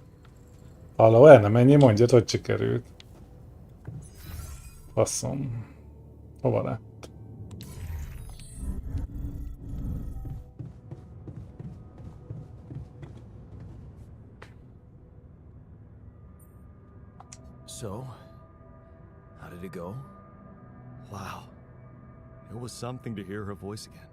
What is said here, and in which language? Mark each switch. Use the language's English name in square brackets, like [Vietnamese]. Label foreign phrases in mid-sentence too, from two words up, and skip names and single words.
[Hungarian] Halló, el nem ennyi, mondjad, hogy sikerült. Faszom. Hova lett? [English] So, how did it go? Wow. It was something to hear her voice again.